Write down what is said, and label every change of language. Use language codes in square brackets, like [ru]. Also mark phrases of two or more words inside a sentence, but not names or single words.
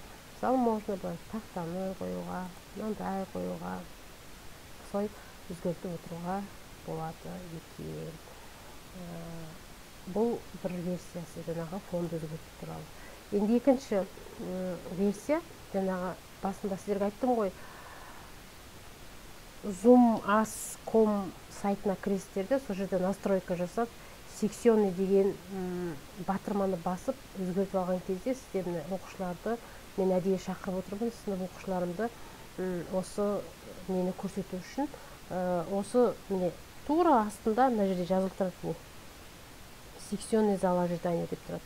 [kk] Мысалы, можно тақтаны қоюға, мынандай қоюға, солай өзгертіп отыруға болады екен. Бұл бір версиясы, жаңағы фонды өзгерту туралы. Енді екінші версия, жаңағы басында сіздерге айттым ғой, zoom.as.com сайтына кіресіздерде, сол жерде настройка жасап, секционный деген батырманы басып өзгертіп алған кезде сіздер оқушыларды мен әдейі шақырып отырмын, сынып оқушыларымды осы мені көрсету үшін. Осы міне тура астында мына жерде жазылып тұрады, [ru] секционный зал ожидания [kk] деп тұрады.